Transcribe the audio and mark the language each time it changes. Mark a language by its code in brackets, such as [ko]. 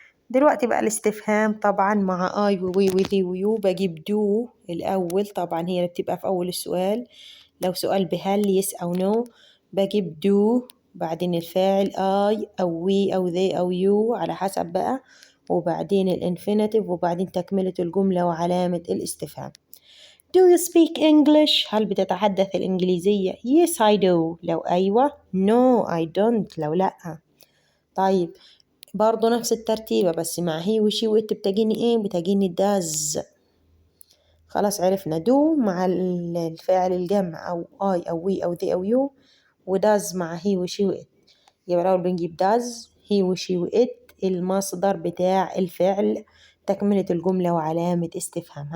[ar] دلوقتي بقى الاستفهام طبعا مع I ووي وذي ويو بجيب do الأول، طبعا هي اللي بتبقى في أول السؤال. لو سؤال بهل yes أو no بجيب do بعدين الفاعل I أو we أو they أو you على حسب بقى، وبعدين الانفينيتيف وبعدين تكملة الجملة وعلامة الاستفهام. [en] Do you speak English؟ [ar] هل بتتحدث الإنجليزية؟ [en] Yes I do [ar] لو أيوة، [en] No I don't [ar] لو لأ. طيب برضو نفس الترتيبة بس مع هي وشي وإت بتجيني إيه؟ بتجيني does. خلاص عرفنا do مع الفعل الجمع أو I أو we أو they أو you، وdoes مع هي وشي وإت. يبقى الأول بنجيب does هي وشي وإت المصدر بتاع الفعل، تكملة الجملة وعلامة استفهام.